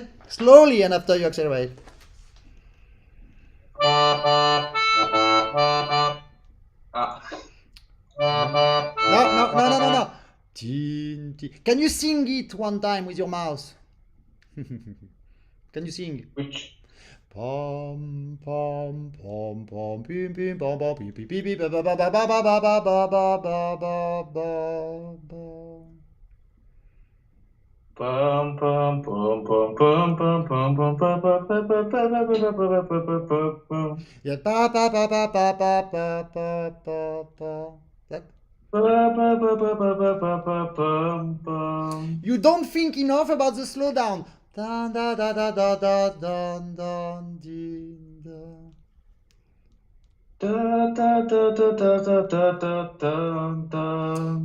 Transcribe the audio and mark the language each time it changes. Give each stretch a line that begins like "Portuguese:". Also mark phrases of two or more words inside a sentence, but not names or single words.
English: Slowly, and after you accelerate. No. Tin, tin. Can you sing it one time with your mouse? Can you sing? Which? Pom pom pom pom pim pim pom pom pim pim pim pim ba ba ba ba ba ba ba ba ba ba ba ba. Pum pum pum pum pum pum pum pum pum pum pum. Yeah, pa pa pa pa pa pa pa pa pa pa. That. You don't think enough about the slowdown. Da da da da da da da da da.